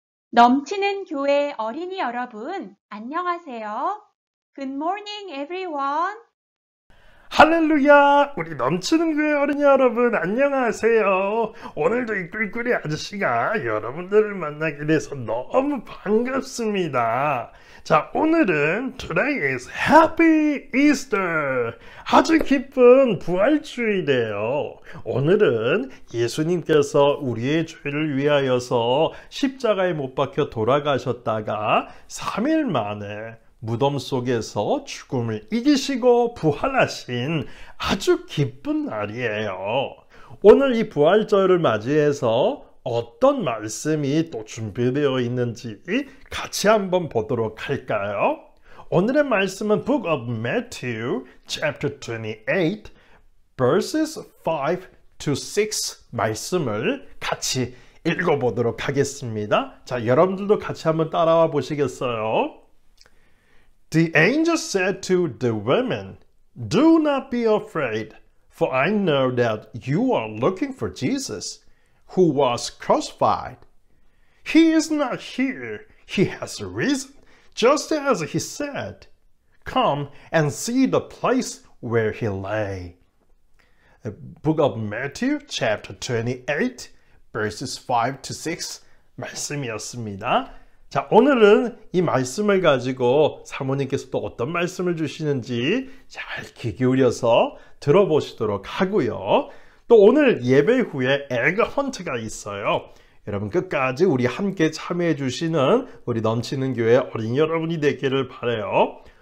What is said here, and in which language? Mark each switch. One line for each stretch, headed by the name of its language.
Korean: 넘치는 교회 어린이 여러분, 안녕하세요.
English: Good morning, everyone.
Korean: 할렐루야! 우리 넘치는 교회 어린이 여러분 안녕하세요. 오늘도 이 꿀꿀이 아저씨가 여러분들을 만나게 돼서 너무 반갑습니다. 자, 오늘은
English: Today is Happy Easter!
Korean: 아주 기쁜 부활주일이에요. 오늘은 예수님께서 우리의 죄를 위하여서 십자가에 못 박혀 돌아가셨다가 3일 만에 무덤 속에서 죽음을 이기시고 부활하신 아주 기쁜 날이에요. 오늘 이 부활절을 맞이해서 어떤 말씀이 또 준비되어 있는지 같이 한번 보도록 할까요? 오늘의 말씀은
English: Book of Matthew, chapter 28, verses 5 to 6
Korean: 말씀을 같이 읽어보도록 하겠습니다. 자, 여러분들도 같이 한번 따라와 보시겠어요?
English: The angel said to the women, "Do not be afraid, for I know that you are looking for Jesus, who was crucified. He is not here. He has risen, just as he said. Come and see the place where he lay." The book of Matthew, chapter 28, verses 5 to 6
Korean: 말씀이었습니다. 자, 오늘은 이 말씀을 가지고 사모님께서 또 어떤 말씀을 주시는지 잘 귀 기울여서 들어보시도록 하고요. 또 오늘 예배 후에 에그 헌트가 있어요. 여러분 끝까지 우리 함께 참여해 주시는 우리 넘치는 교회 어린이 여러분이 되기를 바라요.